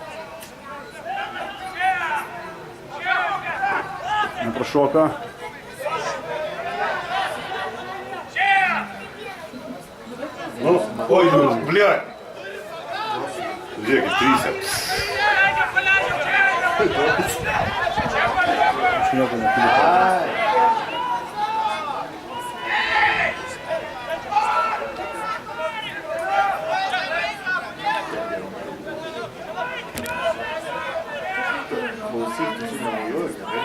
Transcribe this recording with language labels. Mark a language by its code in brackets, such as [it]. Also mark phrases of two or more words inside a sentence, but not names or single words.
[lt] Neprašoka. [ru] Ой, ну, блядь. [lt] Žiūrėkit, trysia. Klausyk, tu čia nemojuoji, gerai?